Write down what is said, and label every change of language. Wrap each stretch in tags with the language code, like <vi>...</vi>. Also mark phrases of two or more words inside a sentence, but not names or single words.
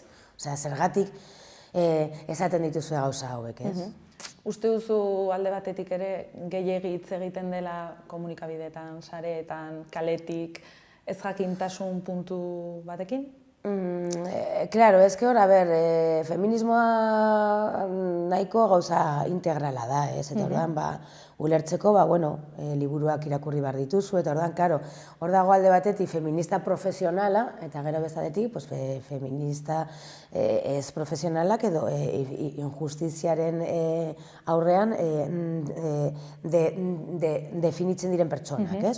<eu>Osea, zergatik esaten dituzue gauza hauek, ez? Uste duzu alde batetik ere gehiegi hitz egiten dela komunikabideetan, sareetan, kaletik, ez jakintasun puntu batekin?</eu> <es>Claro, es que</es> <eu>hor, feminismoa nahiko gauza integrala da, ez? Eta orduan, ulertzeko, liburuak irakurri behar dituzu, eta orduan, claro, hor dago alde batetik feminista profesionala, eta gero bezaletik, feminista ez profesionalak edo injustiziaren aurrean definitzen diren pertsonak, ez?</eu>